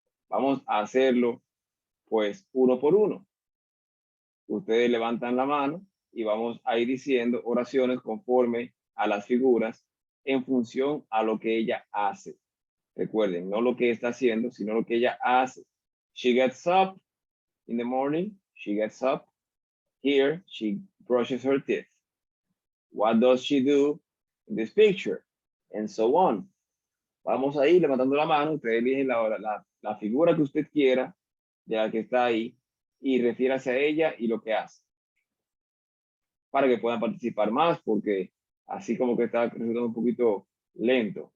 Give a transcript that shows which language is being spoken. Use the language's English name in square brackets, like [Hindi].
[Spanish] Vamos a hacerlo, pues, uno por uno. Ustedes levantan la mano y vamos a ir diciendo oraciones conforme a las figuras en función a lo que ella hace. Recuerden, no lo que está haciendo, sino lo que ella hace. [English] She gets up in the morning. She gets up. Here, she brushes her teeth. What does she do in this picture? And so on. [Spanish] Vamos a ir levantando la mano. Usted elige la figura que usted quiera, de la que está ahí, y refiérase a ella y lo que hace. Para que puedan participar más, porque así como que está resultando un poquito lento.